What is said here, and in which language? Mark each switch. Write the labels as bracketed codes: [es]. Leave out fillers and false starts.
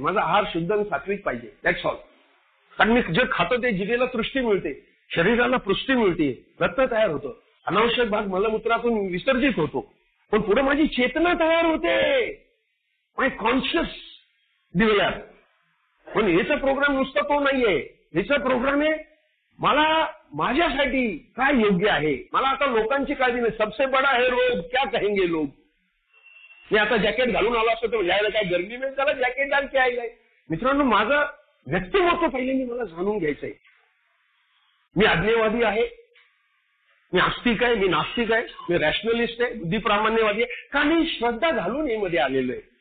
[mr] माझा आहार शुद्ध आणि सात्विक पाहिजे, [en] That's all. [mr] कारण मी जे खातो ते जिभेला तृष्टी मिळते, शरीराला पुष्टी मिळते, रक्त तयार होतं, अनावश्यक भाग मलमूत्रातून विसर्जित होतो. पण पुढे माझी चेतना तयार होते, [en] My conscious develop. [mr] पण याचा प्रोग्राम नुसता तो नाहीये, याचा प्रोग्राम आहे मला माझ्यासाठी काय योग्य आहे. मला आता लोकांची काळजी नाही. [hi] सबसे बडा है रोग, क्या कहेंगे लोग. [mr] मी आता जॅकेट घालून आलो असतो तर यायला काय गर्मी मिळेल, त्याला जॅकेट घाल की आहे. मित्रांनो, माझं व्यक्तिमत्व पहिल्यांदा मला जाणून घ्यायचंय. मी आज्ञेवादी आहे, मी आस्तिक आहे, मी नास्तिक आहे, मी रॅशनलिस्ट आहे, बुद्धिप्रामाण्यवादी आहे, का मी श्रद्धा घालून मध्ये आलेलो आहे.